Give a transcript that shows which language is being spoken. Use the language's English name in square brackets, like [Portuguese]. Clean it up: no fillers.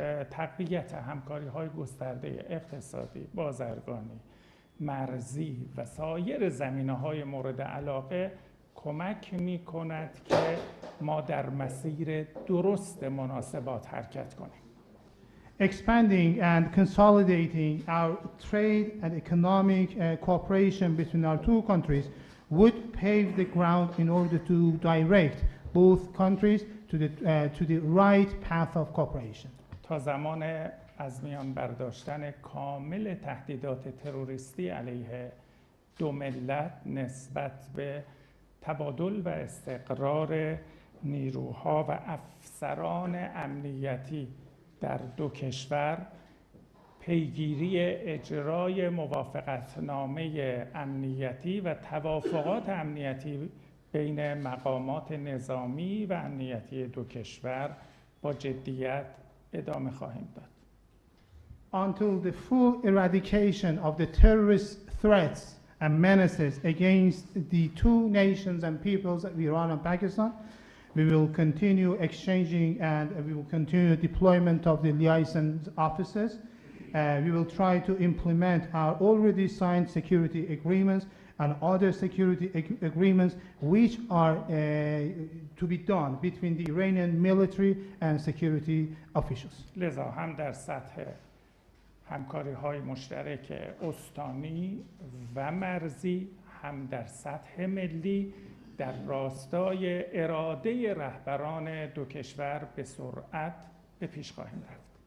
[Persian] تقویت همکاری‌های گسترده اقتصادی، بازرگانی، مرزی و سایر زمینه‌های مورد علاقه کمک می‌کند که ما در مسیر درست مناسبات حرکت کنیم. [English] Expanding and consolidating our trade and economic cooperation between our two countries would pave the ground in order to direct both countries to the right path of cooperation. [Persian] تا زمان از میان برداشتن کامل تهدیدات تروریستی علیه دو ملت نسبت به تبادل و استقرار نیروها و افسران امنیتی در دو کشور، پیگیری اجرای موافقتنامه امنیتی و توافقات امنیتی بین مقامات نظامی و امنیتی دو کشور با جدیت ادامه خواهیم داد. [English] Until the full eradication of the terrorist threats and menaces against the two nations and peoples of Iran and Pakistan, we will continue exchanging and we will continue deployment of the liaison officers. We will try to implement our already signed security agreements and other security agreements which are to be done between the Iranian military and security officials. [Persian] لذا هم در سطح همکاری‌های مشترک استانی و مرزی، هم در سطح ملی در راستای اراده رهبران دو کشور به سرعت به پیش خواهیم رفت.